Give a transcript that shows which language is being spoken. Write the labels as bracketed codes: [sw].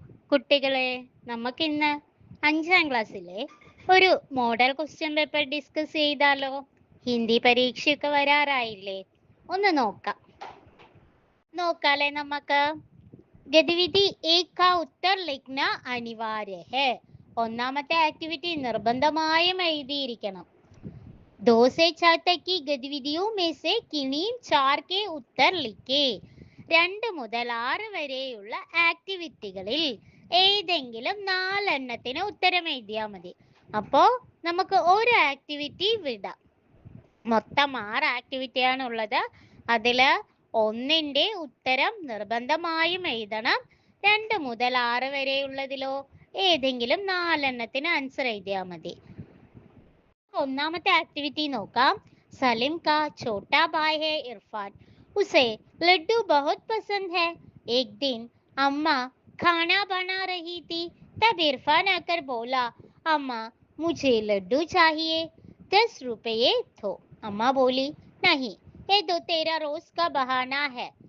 [ml] കുട്ടികളെ, നമുക്കിന്ന് 5ാം ക്ലാസ്സിലെ ഒരു മോഡൽ ക്വസ്റ്റ്യൻ പേപ്പർ ഡിസ്കസ് ചെയ്താലോ? ഹിന്ദി പരീക്ഷയൊക്കെ വരാറായില്ലേ? ഒന്ന് നോക്കാലേ നമുക്ക്. [hi] ഗതിവിധി ഏക് കാ ഉത്തർ ലിഖ്ന അനിവാര്യ ഹെ. [ml] ഒന്നാമത്തെ ആക്ടിവിറ്റി നിർബന്ധമായും എഴുതിയിരിക്കണം. [hi] दो से 4 तक की गतिविधियों में से किन्हीं 4 के उत्तर लिखे. [ml] 2 മുതൽ 6 വരെയുള്ള ആക്ടിവിറ്റികളിൽ ഏതെങ്കിലും 4 എണ്ണത്തിന് ഉത്തരം എഴുതിയാൽ മതി. അപ്പോ നമുക്ക് ഒരു ആക്ടിവിറ്റി വിടാം. മൊത്തം 6 ആക്ടിവിറ്റിയാണ് ഉള്ളത്. അതില് ഒന്നിന്റെ ഉത്തരം നിർബന്ധമായും എഴുതണം. 2 മുതൽ 6 വരെയുള്ളതിലോ ഏതെങ്കിലും 4 എണ്ണത്തിന് ആൻസർ എഴുതിയാൽ മതി. ഒന്നാമത്തെ ആക്ടിവിറ്റി നോക്കാം. [hi] സലിം का छोटा भाई है इरफान. उसे लड्डू बहुत पसंद है. एक दिन अम्मा खाना बना रही थी. तब इरफान आकर बोला, अम्मा मुझे लड्डू चाहिए. 10 रुपये दो. अम्मा बोली, नहीं, ये तो तेरा रोज का बहाना है.